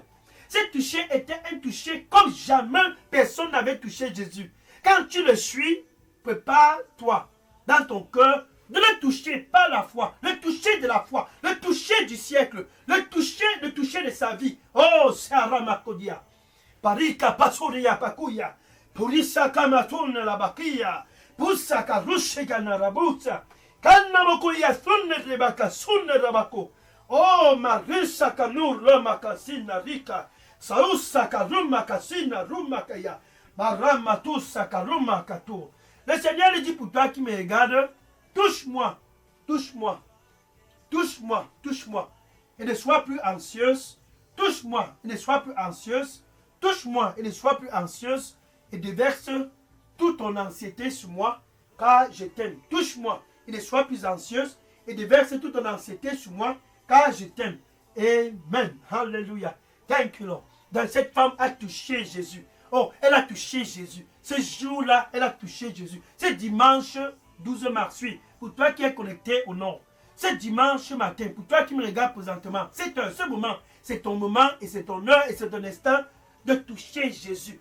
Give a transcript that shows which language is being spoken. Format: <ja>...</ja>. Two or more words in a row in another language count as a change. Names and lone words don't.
<fr>Ce toucher était un toucher comme jamais personne n'avait touché Jésus. Quand tu le suis, prépare-toi dans ton cœur de le toucher par la foi, le toucher de la foi, le toucher du siècle, le toucher de sa vie. Oh, Sarah Makodia. Parika Pasuria Pakuya. Purisa Kamatuna la Bakia. Pusaka Rushika Narabusa. Kanamokuya Sunne Rebaka Sunne Rabako. Oh, Marisa Kanur Ramakasina Rika. Sausaka Rumakasina Rumakaya. Maramatusa Rumakato. Le Seigneur dit pour toi qui me regarde, touche-moi, touche-moi, touche-moi, touche-moi. Et ne sois plus anxieuse. Touche-moi et ne sois plus anxieuse. Touche-moi et ne sois plus anxieuse. Et déverse toute ton anxiété sur moi, car je t'aime. Touche-moi et ne sois plus anxieuse. Et déverse toute ton anxiété sur moi, car je t'aime.</fr> <en>Amen. Hallelujah. Thank you, Lord.</en> <fr>Donc cette femme a touché Jésus. Oh, elle a touché Jésus. Ce jour-là, elle a touché Jésus. Ce dimanche 12 mars, oui, pour toi qui es connecté au nord. Ce dimanche matin, pour toi qui me regarde présentement, ce moment, c'est ton moment et c'est ton heure et c'est ton instant de toucher Jésus.</fr>